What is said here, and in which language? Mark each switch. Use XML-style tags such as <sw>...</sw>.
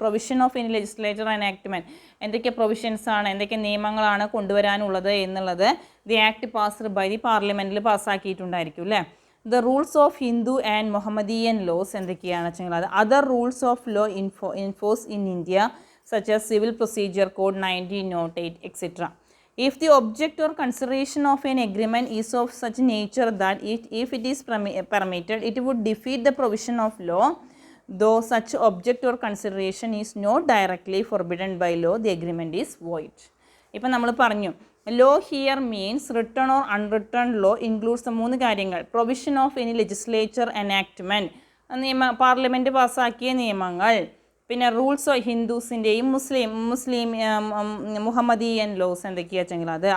<en>provision of any legislature enactment,</en> <ml>എന്തൊക്കെ provisions ആണ്, എന്തൊക്കെ നിയമങ്ങളാണ് കൊണ്ടുവരാനുള്ളത് എന്നുള്ളത്</ml> <en>the act passed by,</en> <ml>the പാർലമെൻറ്റിൽ പാസ്സാക്കിയിട്ടുണ്ടായിരിക്കും അല്ലേ.</ml> <en>the rules of Hindu and Mohammedan laws</en> <ml>എന്തൊക്കെയാണ് വെച്ചെങ്കിൽ അത്</ml> <en>Other rules of law in force in India such as civil procedure code 1908 etcetera. If the object or consideration of an agreement is of such nature that if it is permitted, it would defeat the provision of law, though such object or consideration is not directly forbidden by law, the agreement is void.</en> <ml>ഇപ്പം നമ്മൾ പറഞ്ഞു,</ml> <en>Law here means written or unwritten law includes 3 കാര്യങ്ങൾ. Provision of any legislature enactment,</en> <ml>parliament പാസ്സാക്കിയ നിയമങ്ങൾ. പിന്നെ rules of ഹിന്ദുസിൻ്റെയും Muslim മുഹമ്മദിയൻ loss എന്തൊക്കെയാ വെച്ചെങ്കിൽ അത്.</ml>